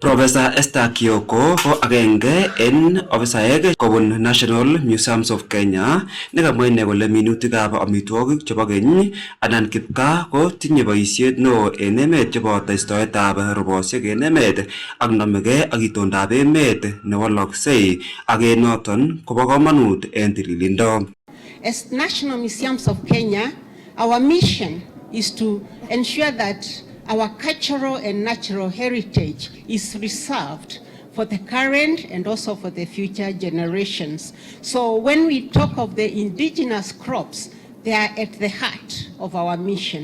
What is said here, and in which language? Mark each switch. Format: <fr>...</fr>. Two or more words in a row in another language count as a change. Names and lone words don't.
<kln>Professor Esther Kioko ko agenge en ofisaek kobun National Museums of Kenya nekamwa ine kole minutikab amitwogik chebo keny anan kipkaa ko tinye boisiet neo en emet cheboto istoetab rubosiek en emet ak nomegei ak itondab emet newaloksei ak en noton kobo komonut en tililindo.</kln> <en>As National Museums of Kenya, our mission is to ensure that our cultural and natural heritage is reserved for the current and also for the future generations. So when we talk of the indigenous crops, they are at the heart of our mission.</en>